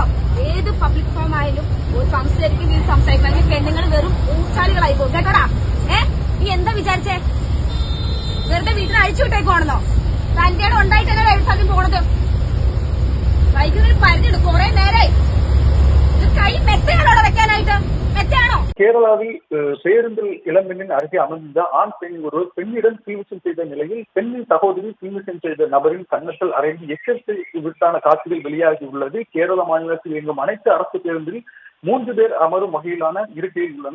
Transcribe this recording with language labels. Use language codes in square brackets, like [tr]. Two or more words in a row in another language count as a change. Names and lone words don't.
[ml] ഏത് [en] public forum [ml] ആയാലും ഒരു സംസാരിക്കും, നീ സംസാരിക്കണമെങ്കിൽ പെണ്ണുങ്ങൾ വെറും ഊച്ചാലികളായി പോകും കേട്ടോടാ. നീ എന്താ വിചാരിച്ചേ? വെറുതെ വീട്ടിൽ അഴിച്ചു വിട്ടേക്കുവാണെന്നോ? തന്റെ ഇടം ഉണ്ടായിട്ടല്ലേ എഴുത്താദ്യം പോണത്? സൈക്കിളിന് പരിധി എടുക്കും. കുറെ നേരായി കൈ മെത്തയാണോ വെക്കാനായിട്ട്? മെത്തയാണോ? [ta] கேரளாவில் பேருந்தில் இளம்பெண்ணின் அருகே அமர்ந்த ஆண் பெண் ஒருவர் பெண்ணிடம் தீவிரம் செய்த நிலையில் பெண்ணின் சகோதரி தீவிரம் செய்த நபரின் கன்னத்தில் அறைந்து எச்சரிக்கை விட்டான காட்சிகள் வெளியாகியுள்ளது. கேரள மாநிலத்தில் இயங்கும் அனைத்து அரசு பேருந்தில் 3 பேர் அமரும் வகையிலான இருக்கையில் உள்ளன.